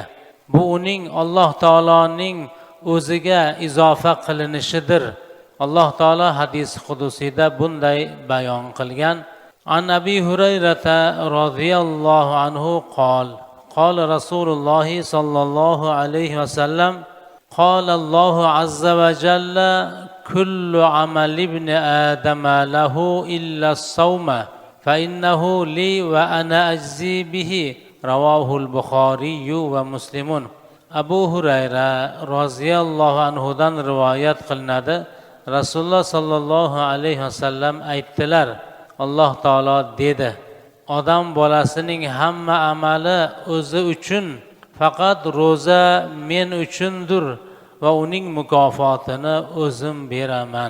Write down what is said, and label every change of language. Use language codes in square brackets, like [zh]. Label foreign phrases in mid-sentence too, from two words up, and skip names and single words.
[uz] Bu uning Alloh taoloning o'ziga izofa qilinishidir. Alloh taolo hadis qudusida bunday bayon qilgan: [ar] عن أبي هريرة رضي الله عنه قال رسول الله صلى الله عليه وسلم قال الله عز وجل كل عمل ابن آدم له إلا الصوم فإنه لي وأنا أجزي به رواه البخاري ومسلم. [uz] Abu Hurayra roziyallohu anhu dan rivoyat qilinadi. Rasululloh sallallohu alayhi vasallam aytdilar: Alloh taolo dedi: odam bolasining hamma amali o'zi uchun, faqat ro'za men uchundir va uning mukofotini o'zim beraman.